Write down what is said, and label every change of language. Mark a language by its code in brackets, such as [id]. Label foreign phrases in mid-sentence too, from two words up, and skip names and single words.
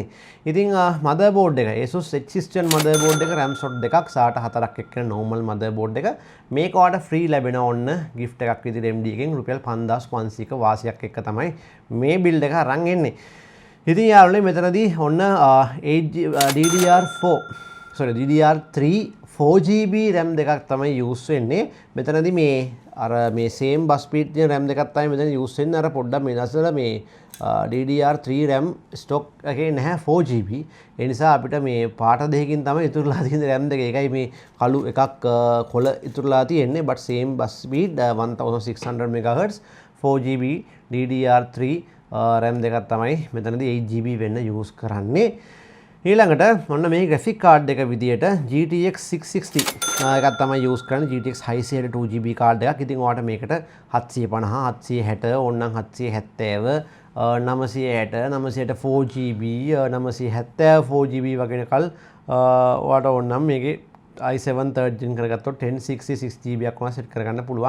[si] ඉතින් motherboard එක Asus H61 motherboard එක [en] RAM slot [si] දෙකක් SATA 4ක් එක්ක [en] normal motherboard [si] එක මේක ඔයාලට free ලැබෙනවා ඔන්න gift එකක් විදිහට MD එකෙන් රුපියල් 5500ක වාසියක් එක්ක තමයි මේ build එක අරන් එන්නේ. ඉතින් යාළුවනේ මෙතනදී ඔන්න DDR3 4GB RAM දෙකක් තමයි යූස් වෙන්නේ. මෙතනදී මේ අර මේ [en] same bus speed [si] තියෙන RAM දෙකක් තමයි මෙතන යූස් වෙන්නේ. අර පොඩ්ඩක් වෙනස්ලා මේ DDR3 [en] RAM stock [si] එකේ නැහැ 4GB. ඒ නිසා අපිට මේ පාට දෙකකින් තමයි ඉතුරුලා තියෙන RAM දෙක. ඒකයි මේ කළු එකක් කොළ ඉතුරුලා තියෙන්නේ. [en] but same bus speed [si] 1600 MHz 4GB DDR3 RAM දෙකක් තමයි මෙතනදී 8GB වෙන්න යූස් කරන්නේ. ඊළඟට ඔන්න මේ [en] graphic card [si] එක විදියට GTX 660 එකක් තමයි යූස් කරන්නේ. GTX 660 2GB card එකක්. ඉතින් ඔයාලට මේකට 750 760 ඕනනම් 770 960 960 4GB 970 4GB වගේ කල් ඔයාලට ඕනනම් මේකේ i7 3rd gen කරගත්තොත් 1066 GB එකක් වුණා සෙට් කරගන්න පුළුවන්.